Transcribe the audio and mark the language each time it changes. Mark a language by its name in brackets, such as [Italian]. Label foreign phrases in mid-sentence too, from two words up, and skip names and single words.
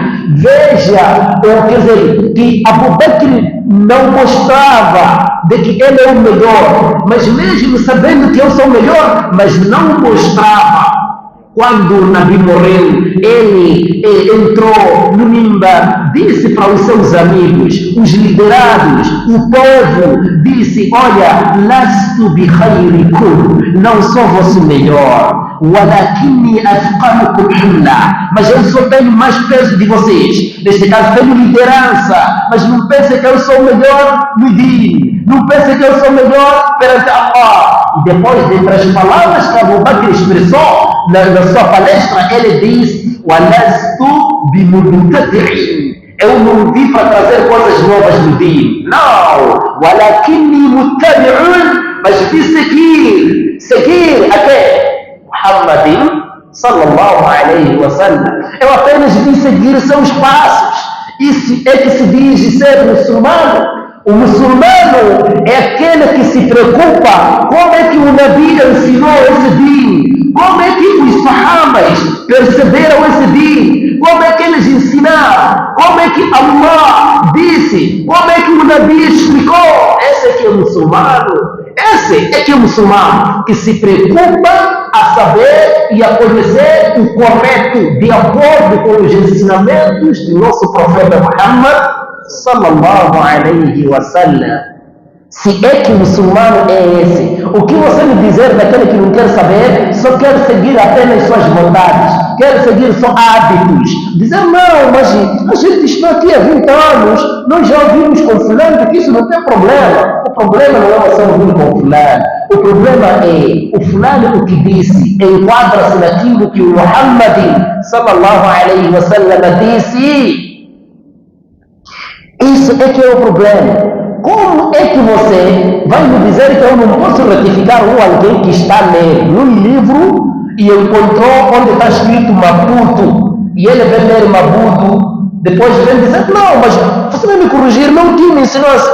[Portuguese] Veja, quer dizer, que Abu Bakr não mostrava de que ele é o melhor, mas mesmo sabendo que eu sou o melhor, mas não mostrava. Quando o Nabi morreu, ele entrou no mimbar, disse para os seus amigos, os liderados, o povo, disse: olha, [Arabic] لست بخيركم, [Portuguese] não sou vosso melhor, [Arabic] ولكني أثقلكم حملا, [Portuguese] mas eu só tenho mais peso de vocês. Neste caso, tenho liderança, mas não pense que eu sou o melhor no din, não pense que eu sou o melhor perante Allah. E depois de outras palavras que Abu Bakr expressou na sua palestra, ele diz: [Arabic] ولست بمبتدع, [Portuguese] eu não vim para trazer coisas novas no din, não, [Arabic] ولكني متبع, [Portuguese] mas vim seguir até Muhammadin [Arabic] صلى الله عليه وسلم. [Portuguese] Eu apenas vim seguir seus passos. Isso é que se diz ser muçulmano. O muçulmano é aquele que se preocupa como é que o Nabi ensinou esse din, como é que os sahabas perceberam esse din, como é que eles ensinaram, como é que Allah disse, como é que o Nabi explicou. Esse é que é o muçulmano. Esse é que é o muçulmano que se preocupa a saber e a conhecer o correto de acordo com os ensinamentos do nosso profeta Muhammad [Arabic] صلى الله عليه وسلم. [Portuguese] Se é que o muçulmano é esse, o que você me dizer daquele que não quer saber, só quer seguir apenas suas vontades, quer seguir só hábitos, dizer não, mas a gente está aqui há 20 anos, nós já ouvimos com fulano que isso não tem problema. O problema não é você ouvir com fulano, o problema é o fulano o que disse enquadra-se naquilo que o Muhammad [Arabic] صلى الله عليه وسلم [Portuguese] disse. Isso é que é o problema. Como é que você vai me dizer que eu não posso retificar alguém que está num livro e encontrou onde está escrito Maputo e ele vem ler Maputo, depois vem dizer, não, mas você vai me corrigir, meu tio me ensinou assim.